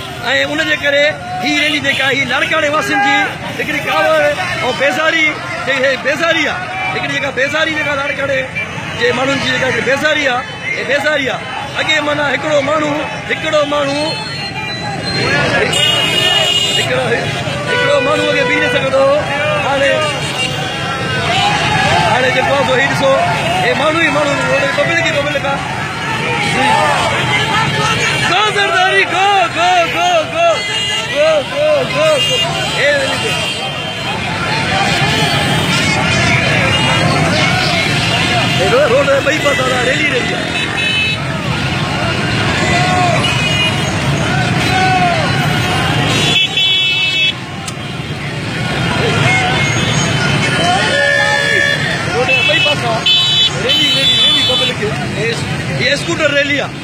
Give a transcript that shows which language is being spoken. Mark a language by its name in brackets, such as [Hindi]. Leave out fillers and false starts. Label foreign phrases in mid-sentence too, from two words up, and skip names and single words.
[Sindhi] ऐं उनजे करे ही रैली जेका ही लाड़काणे वासियुनि जी हिकिड़ी कावड़ ऐं बेज़ारी आहे, हिकिड़ी जेका बेज़ारी जेका लाड़काणे जे माण्हुनि जी जेका बेज़ारी आहे। अॻे माना हिकिड़ो माण्हू अॻे बीह न सघंदो हो। हाणे जेको आहे ही ॾिसो, हे माण्हू ई माण्हू पब्लिक आहे। [English] go Zardari go go go go go go go go. [Sindhi] रोड जे ॿई पासा रैली रही आहे। ये स्कूटर रैली आहे।